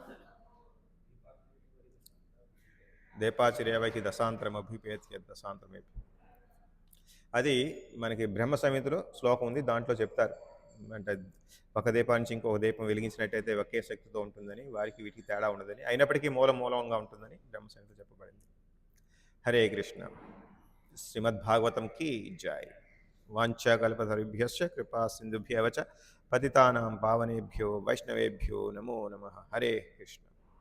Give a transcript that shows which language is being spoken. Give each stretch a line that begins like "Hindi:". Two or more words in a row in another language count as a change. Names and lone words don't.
Sanskrit: దేపాచిరేవకి దశాంతరం అభిపేత్య దశాంతరమే,
Telugu: అది మనకి బ్రహ్మ సంహితలో శ్లోకం ఉంది, దాంట్లో చెప్తారు. అంటే ఒక దీపం నుంచి ఇంకొక దీపం వెలిగించినట్టయితే ఒకే శక్తితో ఉంటుందని, వారికి వీటికి తేడా ఉండదని, అయినప్పటికీ మూలంగా ఉంటుందని బ్రహ్మ సంహితలో చెప్పబడింది. హరే కృష్ణ. శ్రీమద్భాగవతం కీ జై.
Sanskrit: వాంఛాకల్పతరుభ్యశ్చ కృపా సింధుభ్యవ చ పతితానాం పావనేభ్యో వైష్ణవేభ్యో నమో నమః.
Telugu: హరే కృష్ణ.